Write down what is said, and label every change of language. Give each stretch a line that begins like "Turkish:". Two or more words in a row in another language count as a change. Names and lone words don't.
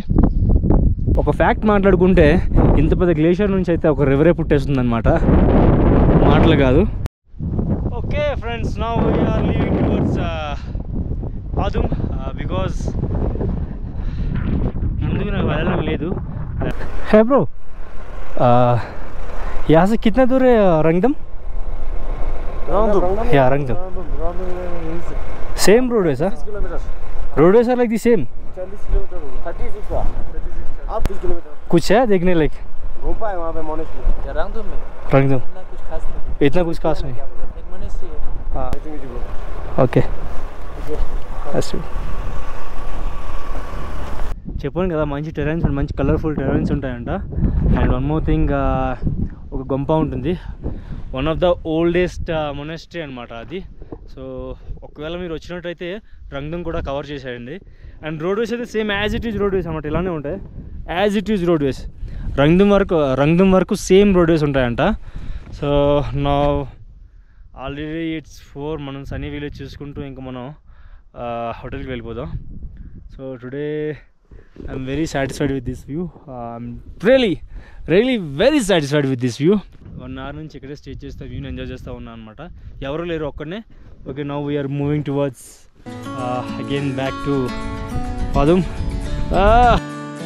Telugu: ఒక ఫ్యాక్ట్ మాట్లాడుకుంటే ఇంత పెద్ద గ్లేషియర్ నుంచి అయితే ఒక రివరే పుట్టేస్తుంది అనమాట, మాటలు కాదు.
English: okay friends, now we're leaving towards
Telugu: ఫాదుమ్ బికాజ్ ముందుకు నాకు వెళ్ళడం లేదు.
Hindi: है ब्रो, यहाँ से कितना दूर है रंगदम? या रंगदम
English: same road
Hindi: है सर? रोड है सर
English: like the same?
Hindi: 40 किलोमीटर होगा, 36 आप 30 किलोमीटर कुछ है देखने लाइक? घूम पाए वहाँ पे मोनेस्ट्री रंगदम में रंगदम इतना कुछ खास नहीं, इतना कुछ खास नहीं. एक मोनेस्ट्री है.
Telugu: हाँ ఓకే చెప్పాను కదా మంచి టెరెన్స్ మంచి
English: colorful terrains
Telugu: ఉంటాయంట.
English: and one more thing,
Telugu: ఒక గొంప ఉంటుంది,
English: one of the oldest monastery
Telugu: అనమాట అది. సో ఒకవేళ మీరు వచ్చినట్టయితే రంగదం కూడా కవర్ చేసేయండి. అండ్ రోడ్వేస్ అయితే
English: same as it is roadways
Telugu: అనమాట, ఇలానే ఉంటాయి
English: as it is roadways.
Telugu: రంగదం వరకు
English: same roadways
Telugu: ఉంటాయంట. సో నా
English: already it's 4,
Telugu: మనం సన్నీ విలేజ్ చూసుకుంటూ ఇంకా మనం హోటల్కి వెళ్ళిపోదాం.
English: so today I'm very satisfied with this view. I'm really very satisfied with this view.
Telugu: 1 hour నుంచి ఇక్కడే స్టే చేస్తా, వ్యూని ఎంజాయ్ చేస్తూ ఉన్నాను అనమాట. ఎవరు లేరు, ఒక్కడనే. ఓకే,
English: now we're moving towards again back to Fadum.